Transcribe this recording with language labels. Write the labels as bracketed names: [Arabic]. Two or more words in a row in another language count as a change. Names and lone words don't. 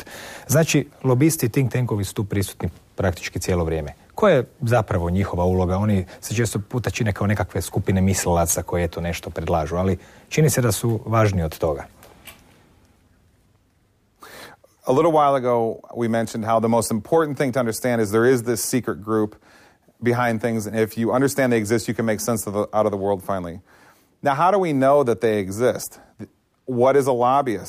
[Croatian] Znači, lobisti i [English] think tankovi [Croatian] su tu prisutni praktički cijelo vrijeme. Koja je zapravo njihova uloga? Oni se često puta čine kao nekakve skupine mislilaca koji eto nešto predlažu, ali čini se da su važniji od toga. [English] A little while ago, we mentioned how the most important thing to understand is there is this secret group behind things, and if you understand they exist, you can make sense out of the world finally. Now, how do we know that they exist? What is a lobbyist?